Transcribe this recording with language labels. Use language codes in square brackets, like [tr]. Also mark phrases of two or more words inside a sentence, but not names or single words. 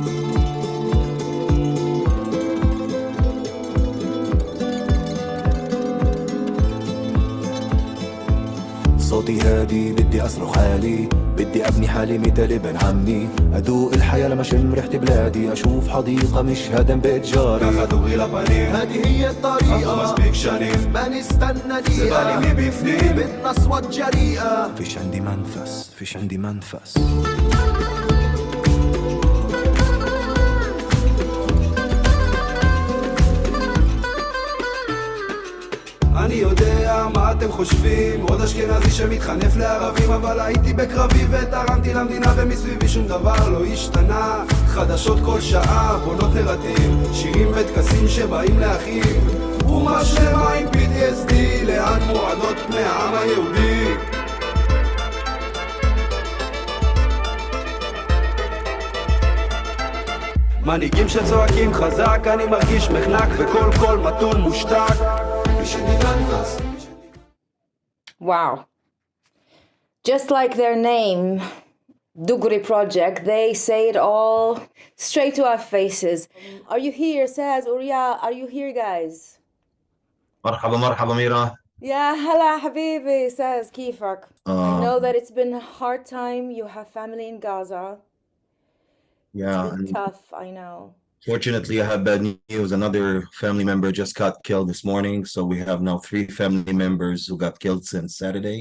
[ar] صوتي هادي بدي أصرخ عالي، بدي أبني حالي مثل ابن عمي، أدوق الحياة لما شم ريحة بلادي، أشوف حديقة مش هدم بيت جاري. [he] ככה דוגרי לפנים, [ar] هذه هي الطريقة, [he] עברו מספיק שנים, [ar] ما نستنى دقيقة, [he] זה בא לי מבפנים, [ar] بدنا أصوات جريئة. فيش عندي منفس, فيش عندي منفس. [he] אני יודע מה אתם חושבים, עוד אשכנזי שמתחנף לערבים, אבל הייתי בקרבי ותרמתי למדינה ומסביבי שום דבר לא השתנה, חדשות כל שעה, בונות נרטיב, שירים וטקסים שבאים להכאיב, אומה שלמה עם PTSD, לאן מועדות פני העם היהודי. מנהיגים שצועקים חזק, אני מרגיש מחנק וכל קול מתון מושתק. [en] Wow. Just like their name, DUGRI project, they say it all straight to our faces. Are you here, says Uriah? Are you here, guys? [ar] مرحبا مرحبا ميرا. [en] Yeah, hello, habibi, says Kifak. I know that it's been a hard time. You have family in Gaza. Yeah, It's been tough, I know. fortunately, I have bad news. Another family member just got killed this morning. So we have now 3 family members who got killed since Saturday.